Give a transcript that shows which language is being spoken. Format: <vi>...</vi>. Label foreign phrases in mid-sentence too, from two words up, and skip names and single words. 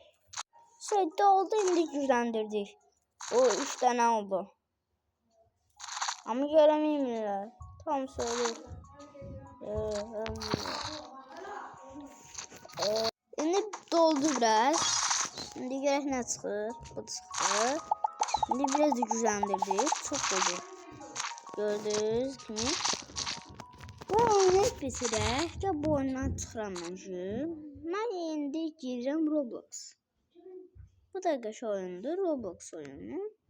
<tr>Şey de oldu, indi güclendirdik. O 3 tane oldu. Ama göremeyimler. Tam söyleyeyim. Şimdi doldu biraz.</tr> <az>Şimdi görək nə çıxır. Bu çıxır.</az> <tr>Şimdi biraz da güclendirdik. Çok oldu. Gördüğünüz kimi.</tr> <az>Bu oyunu bitirək və bu oyundan çıxıram məncə. Mən indi girirəm Roblox. Bu da qəşəng oyundur, Roblox oyunu.</az>